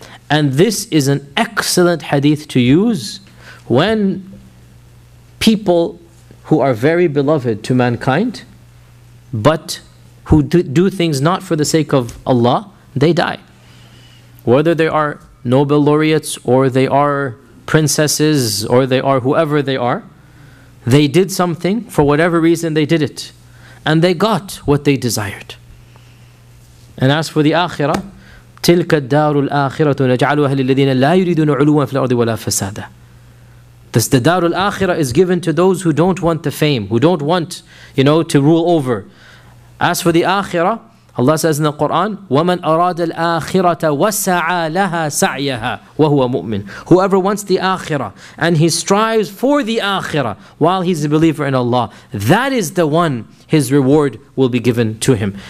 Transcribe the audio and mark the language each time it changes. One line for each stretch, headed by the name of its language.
English: And this is an excellent hadith to use when people who are very beloved to mankind, but who do things not for the sake of Allah, they die. Whether they are Nobel laureates, or they are princesses, or they are whoever they are, they did something, for whatever reason they did it, and they got what they desired. And as for the Akhirah,
Arabic: تلك الدار الآخرة نجعلها للذين لا يريدون علوا في الأرض ولا فسادا.
English: This, the دار الآخرة is given to those who don't want the fame, who don't want, you know, to rule over. As for the Akhirah, Allah says in the Quran,
Arabic: وَمَنْ أَرَادَ الْآخِرَةَ وَسَعَى لَهَا سَعْيَهَا وَهُوَ مُؤْمِنٌ.
English: Whoever wants the Akhirah and he strives for the Akhirah while he's a believer in Allah, that is the one his reward will be given to him.